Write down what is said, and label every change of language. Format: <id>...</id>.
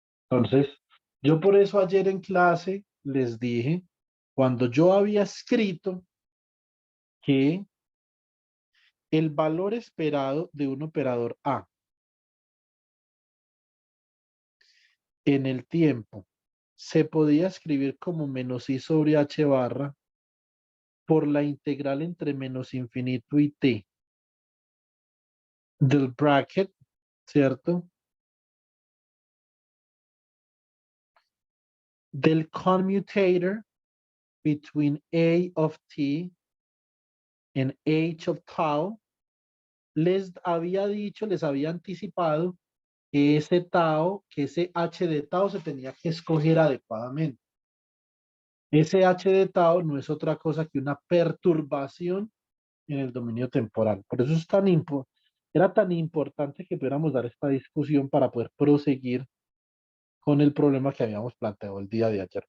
<es>Entonces, yo por eso ayer en clase les dije, cuando yo había escrito que el valor esperado de un operador A en el tiempo se podía escribir como menos I sobre H barra por la integral entre menos infinito y t del bracket, ¿cierto? Del</es> <en>commutator between A of t and h of tau.</en> <es>Les había dicho, les había anticipado que ese tau, que ese h de tau se tenía que escoger adecuadamente. Ese h de tau no es otra cosa que una perturbación en el dominio temporal. Por eso es era tan importante que pudiéramos dar esta discusión para poder proseguir con el problema que habíamos planteado el día de ayer.</es>